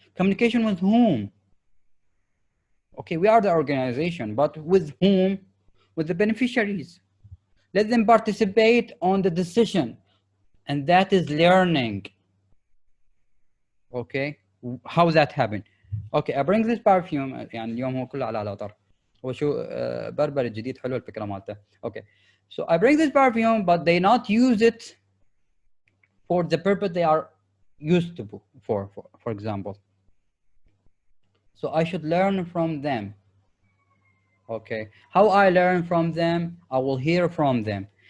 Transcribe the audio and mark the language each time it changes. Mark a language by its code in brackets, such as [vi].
[en] Communication with whom? Okay, we are the organization, but with whom? With the beneficiaries. Let them participate on the decision, and that is learning. Okay, how that happened? Okay, I bring this perfume. [ar] يعني اليوم هو كله على العطر. هو شو بربر الجديد حلو الفكرة مالته. [en] Okay, so I bring this perfume, but they not use it for the purpose they are used to for example. So I should learn from them. Okay, how I learn from them, I will hear from them.